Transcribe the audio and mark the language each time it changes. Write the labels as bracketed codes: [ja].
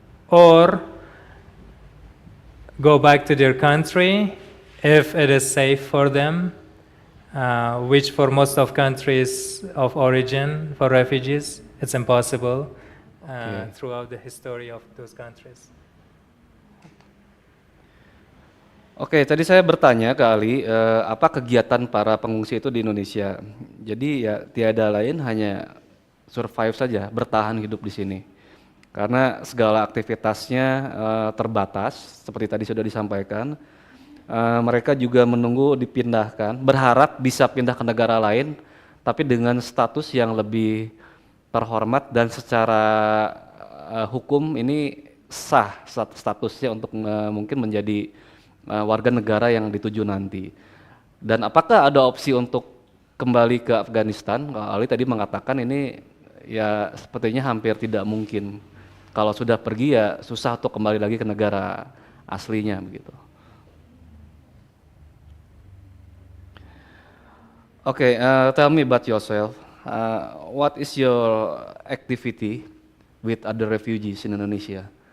[en] or go back to their country if it is safe for them, which for most of countries of origin for refugees it's impossible throughout the history of those countries. [id] Oke, tadi saya bertanya ke Ali, apa kegiatan para pengungsi itu di Indonesia. Jadi ya tiada lain hanya survive saja, bertahan hidup di sini. Karena segala aktivitasnya terbatas, seperti tadi sudah disampaikan. Mereka juga menunggu dipindahkan, berharap bisa pindah ke negara lain, tapi dengan status yang lebih terhormat dan secara hukum ini sah statusnya untuk mungkin menjadi warga negara yang dituju nanti. Dan apakah ada opsi untuk kembali ke Afghanistan? Ali tadi mengatakan ini ya sepertinya hampir tidak mungkin. Kalau sudah pergi ya susah untuk kembali lagi ke negara aslinya begitu. [en] Okay, tell me about yourself. What is your activity with other refugees in Indonesia?